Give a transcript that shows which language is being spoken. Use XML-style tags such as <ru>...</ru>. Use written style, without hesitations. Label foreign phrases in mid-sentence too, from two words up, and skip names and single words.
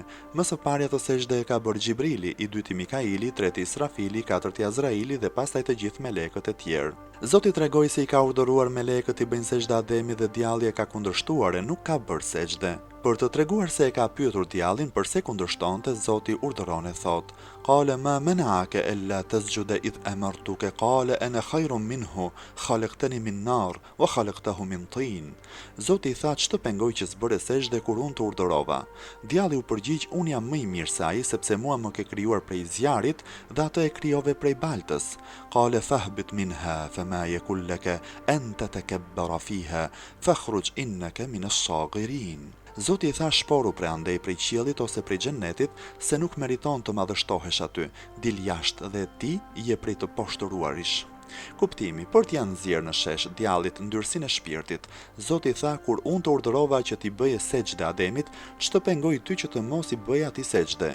<sq>Më së pari atë sejdë e ka bërë Xhibrili, I dyti Mikaili, treti Israfili, katërti Azraili dhe pastaj të gjithë melekët e tjerë. Zoti tregoi se I ka urdhëruar melekët I bëjnë sejdë Ademit dhe djalli e ka kundërshtuar e nuk ka bërë sejdë. Për të treguar se e ka pyetur djallin pse kundërshtonte, Zoti urdhëron e thot:</sq> <ar>"قال ما منعك ألا تسجد إذ أمرتك قال أنا خير منه خلقتني من نار وخلقته من طين."</ar> <sq>Zoti I tha: "Ç'të pengoi që s'bëre sejdë kur unë të urdhërova?" Djalli u përgjigj: "Unë jam më I mirë se ai, sepse mua më ke krijuar prej zjarit dhe atë e krijove prej baltës."</sq> <ar>قال فاهبط منها فما يكون لك أن تتكبر فيها فاخرج إنك من الصاغرين.</ar> <sq>Zoti I tha: "Shporu prej andej prej qiellit ose prej xhenetit, se nuk meriton të madhështohesh aty. Dil jashtë dhe ti je prej të poshtëruarish." Kuptimi: për t'ja nxjerrë në shesh djallit ndyrsinë e shpirtit, Zoti I tha: "Kur unë të urdhërova që t'i bëje sejdë Ademit, ç'të pengoi ty që të mos I bëje atij sejdë?"</sq>